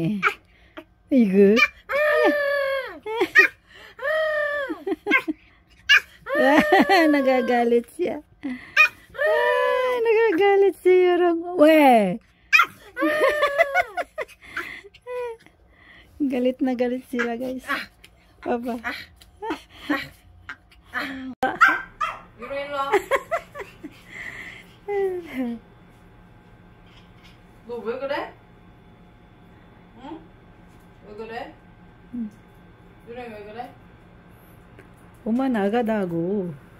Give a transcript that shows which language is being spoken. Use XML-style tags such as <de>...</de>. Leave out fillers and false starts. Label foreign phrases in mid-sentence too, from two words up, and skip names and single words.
<tl>Igo. Nagagalit siya. Nagagalit si Yorong. We! Galit na galit sila guys. Papa.</tl> <ko>유로 일로 와. 너 왜 그래? 응? 왜 그래? 유로 왜 그래? 엄마 나가다고.</ko>